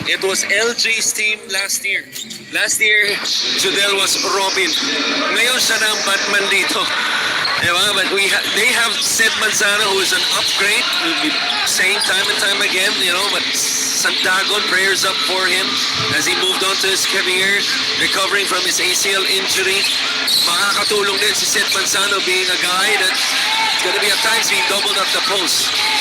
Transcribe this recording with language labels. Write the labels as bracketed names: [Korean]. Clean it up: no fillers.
[English] It was LJ's team last year. Last year, Judel was Robin. [Filipino] Ngayon siya na ang Batman dito. Diba? [English] But they have Seth Manzano, who is an upgrade. We'll be saying time and time again, but Santagon, prayers up for him as he moved on to his career, recovering from his ACL injury. [Filipino] Makakatulong din si [English] Seth Manzano, being a guy that's going to be at times being doubled up the post.